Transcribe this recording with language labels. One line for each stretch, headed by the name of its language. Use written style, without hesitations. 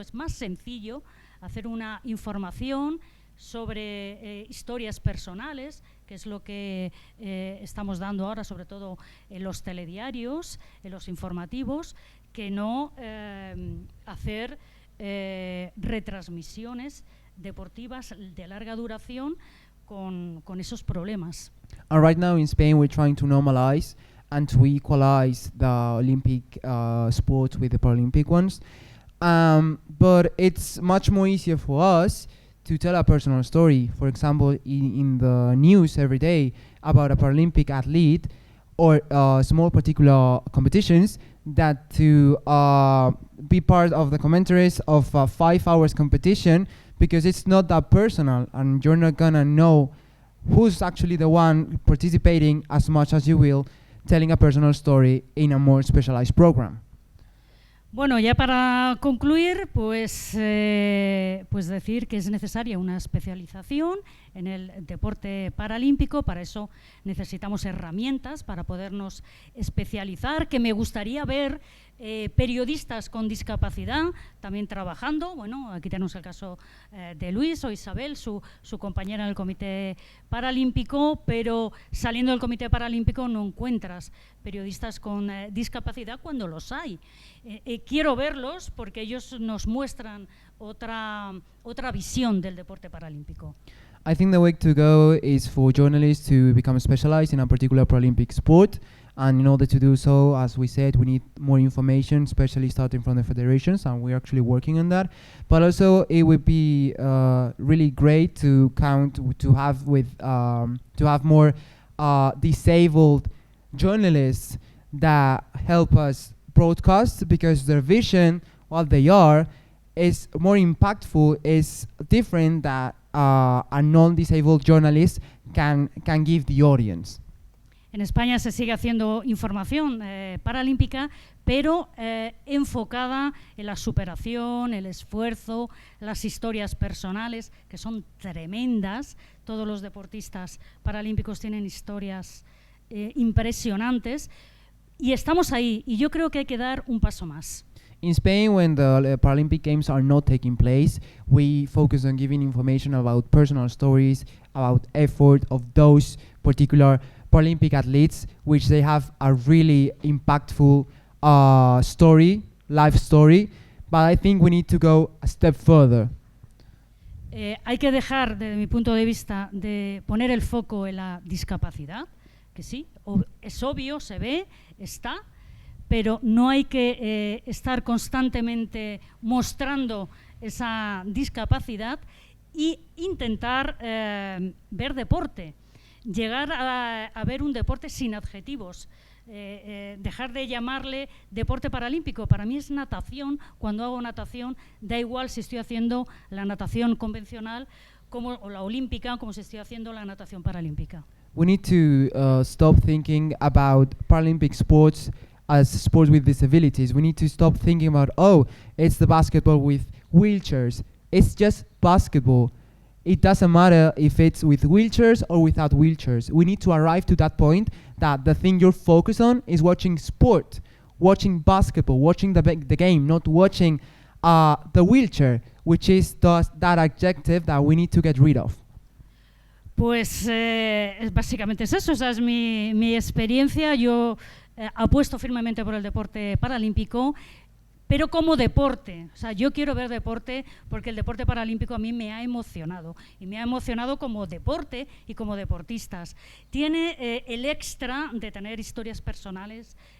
Spanish: Es más sencillo hacer una información sobre historias personales, que es lo que estamos dando ahora, sobre todo en los telediarios, en los informativos, que no hacer retransmisiones deportivas de larga duración con esos problemas.
English: And right now in Spain we're trying to normalize and to equalize the Olympic sports with the Paralympic ones. But it's much more easier for us to tell a personal story. For example, in the news every day about a Paralympic athlete or small particular competitions, that to be part of the commentaries of a 5 hours competition, because it's not that personal and you're not gonna know who's actually the one participating as much as you will telling a personal story in a more specialized program.
Spanish: Bueno, ya para concluir, pues decir que es necesaria una especialización en el deporte paralímpico. Para eso necesitamos herramientas para podernos especializar, que me gustaría ver periodistas con discapacidad también trabajando. Bueno, aquí tenemos el caso de Luis o Isabel, su compañera en el Comité Paralímpico, pero saliendo del Comité Paralímpico no encuentras periodistas con discapacidad cuando los hay. Quiero verlos porque ellos nos muestran otra visión del deporte paralímpico.
English: I think the way to go is for journalists to become specialized in a particular Paralympic sport. And in order to do so, as we said, we need more information, especially starting from the federations, and we're actually working on that. But also, it would be really great to have more disabled journalists that help us broadcast, because their vision, what they are, is more impactful, is different that a non-disabled journalist can give the audience.
Spanish: En España se sigue haciendo información paralímpica, pero enfocada en la superación, el esfuerzo, las historias personales, que son tremendas. Todos los deportistas paralímpicos tienen historias impresionantes, y estamos ahí, y yo creo que hay que dar un paso más.
English: In Spain, when the Paralympic Games are not taking place, we focus on giving information about personal stories, about effort of those particular Paralympic athletes, which they have a really impactful story, life story, but I think we need to go a step further.
Spanish: Hay que dejar, desde mi punto de vista, de poner el foco en la discapacidad, que sí, es obvio, se ve, está, pero no hay que estar constantemente mostrando esa discapacidad y intentar ver deporte. Llegar a ver un deporte sin adjetivos, dejar de llamarle deporte paralímpico. Para mí es natación. Cuando hago natación, da igual si estoy haciendo la natación convencional o la olímpica, como si estoy haciendo la natación paralímpica.
English: We need to stop thinking about Paralympic sports as sports with disabilities. We need to stop thinking about, oh, it's the basketball with wheelchairs. It's just basketball. It doesn't matter if it's with wheelchairs or without wheelchairs. We need to arrive to that point that the thing you're focused on is watching sport, watching basketball, watching the game, not watching the wheelchair, which is that adjective that we need to get rid of.
Spanish: Pues básicamente es eso, esa es mi experiencia. Yo apuesto firmemente por el deporte paralímpico, pero como deporte. O sea, yo quiero ver deporte porque el deporte paralímpico a mí me ha emocionado, y me ha emocionado como deporte y como deportistas. Tiene el extra de tener historias personales